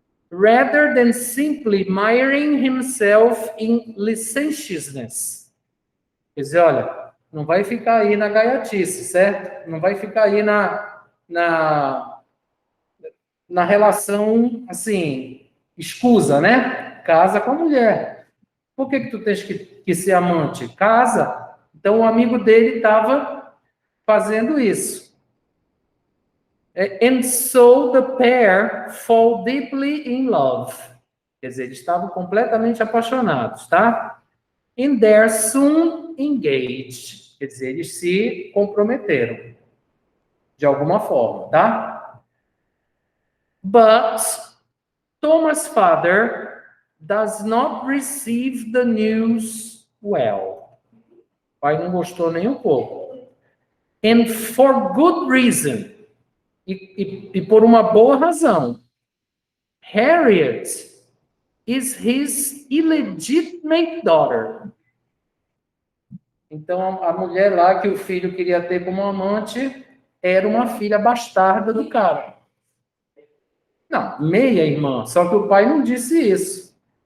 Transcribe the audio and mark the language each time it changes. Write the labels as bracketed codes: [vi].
[en] Rather than simply miring himself in licentiousness. [pt] Quer dizer, olha, não vai ficar aí na gaiatice, certo? Não vai ficar aí na relação, assim, escusa, né? Casa com a mulher. Por que tu tens que ser amante? Casa. Então, o amigo dele estava fazendo isso. [en] And so the pair fall deeply in love. [pt] Quer dizer, eles estavam completamente apaixonados, tá? [en] And they're soon engaged. [pt] Quer dizer, eles se comprometeram. De alguma forma, tá? [en] But Thomas' father does not receive the news well. [pt] O pai não gostou nem um pouco. [en] And for good reason. [pt] E por uma boa razão. [en] Harriet is his illegitimate daughter. [pt] Então, a mulher lá que o filho queria ter como amante era uma filha bastarda do cara. Não, meia-irmã, só que o pai não disse isso.